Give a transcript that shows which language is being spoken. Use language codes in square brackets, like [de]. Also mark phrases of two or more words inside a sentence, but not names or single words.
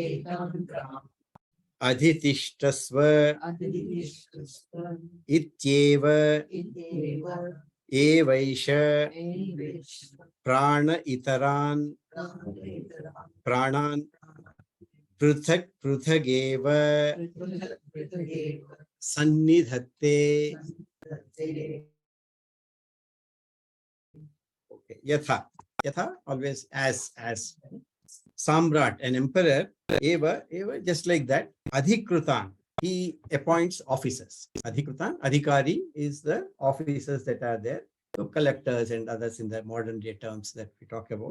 [sa] adhitishtasva ityeva evaisha prana itaran pranan Pruthak Pruthageva Sannidhatte. [en] Okay. Yatha, always as. Samrat, an emperor, Eva, just like that. Adhikrutan, he appoints officers. Adhikrutan, Adhikari is the officers that are there. So collectors and others in the modern day terms that we talk about.